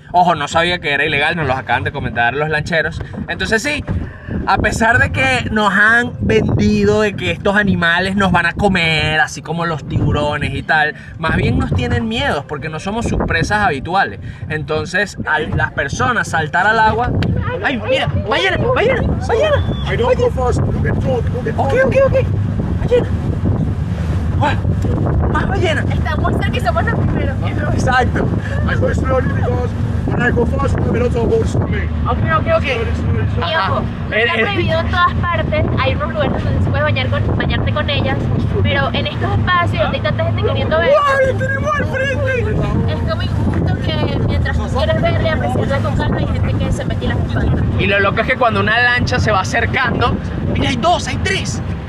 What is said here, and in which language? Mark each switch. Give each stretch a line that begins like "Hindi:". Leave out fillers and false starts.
Spanish: Ojo, no sabía que era ilegal, nos los acaban de comentar los lancheros. Entonces sí, a pesar de que nos han vendido de que estos animales nos van a comer, así como los tiburones y tal, más bien nos tienen miedos porque no somos sus presas habituales. Entonces, al las personas saltar al agua... ¡Ay, mira! ¡Ballena! ¡Ballena! ¡Ballena!
English: I don't go first. Get told. Get
Spanish: Ok. ¡Ballena! ¡Más ballena! Estamos cerca y somos los primeros. Exacto.
English: I go slowly because when I go fast, the lots of boats to me. Ok. Slowly, slowly, slowly.
Spanish: Y ojo, no está prohibido en todas partes. Hay unos lugares donde se puede bañarte con ellas, pero en estos espacios donde hay tanta gente queriendo ver, ¡Ay, tenemos al frente! es como injusto que mientras tú quieres ver y apreciarla con calma, hay gente que se mete y las espanta. Y lo loco es que cuando una lancha se va acercando, mira, hay dos, hay tres.